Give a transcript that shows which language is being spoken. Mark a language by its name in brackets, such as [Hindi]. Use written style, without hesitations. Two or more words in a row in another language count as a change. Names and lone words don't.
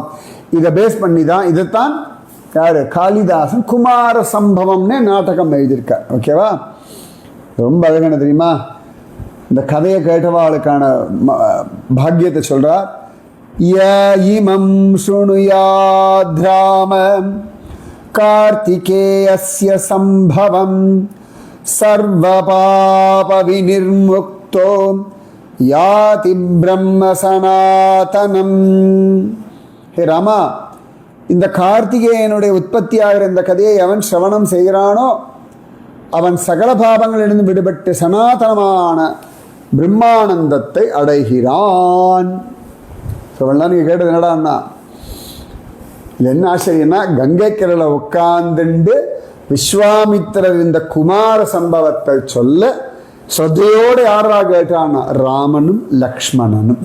[Tamil] இதை பேஸ் பண்ணி தான் இதைத்தான் யாரு காளிதாசன் குமார சம்பவம்னே நாடகம் எழுதியிருக்கார். ஓகேவா? ரொம்ப அழகான தெரியுமா? இந்த கதையை கேட்டவாளுக்கான பாக்கியத்தை சொல்றார். [Sanskrit] य इमं शृणुयाद्राम कार्तिकेयस्य संभवं सर्वपापविनिर्मुक्तो याति ब्रह्म सनातनम. हे रामा, [Tamil] இந்த கார்த்திகேயனுடைய உற்பத்தியாகிற இந்த கதையை அவன் சிரவணம் செய்கிறானோ அவன் சகல பாவங்களிலிருந்து விடுபட்டு சனாதனமான பிரம்மானந்தத்தை அடைகிறான். சொல்லலாம். நீங்கள் கேட்டது என்னடான்னா, இது என்ன ஆச்சரியன்னா, கங்கை கரையில் உட்கார்ந்துண்டு விஸ்வாமித்திரர் இந்த குமார சம்பவத்தை சொல்ல ஸ்ரத்தையோடு யாரா கேட்டான்னா ராமனும் லக்ஷ்மணனும்.